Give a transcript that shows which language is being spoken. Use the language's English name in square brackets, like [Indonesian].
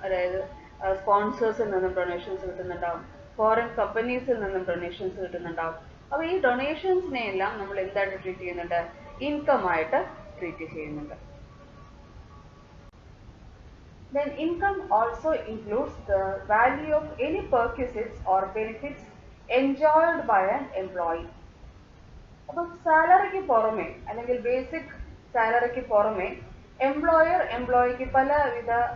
[Malayalam] അതായത് സ്പോൺസേഴ്സിൽ നിന്നും donations കിട്ടുന്നുണ്ടാവും, foreign കമ്പനീസിൽ നിന്നും ഡൊണേഷൻസ് കിട്ടുന്നുണ്ടാവും. അപ്പോൾ ഈ ഡൊണേഷൻസിനെ എല്ലാം നമ്മൾ എന്തായിട്ട് ട്രീറ്റ് ചെയ്യുന്നുണ്ട്? ഇൻകം ആയിട്ട് ട്രീറ്റ് ചെയ്യുന്നുണ്ട്. [English] Then income also includes the value of any perquisites or benefits enjoyed by an employee. [Malayalam] അപ്പം സാലറിക്ക് പുറമെ അല്ലെങ്കിൽ ബേസിക് സാലറിക്ക് പുറമെ എംപ്ലോയിക്ക് പലവിധ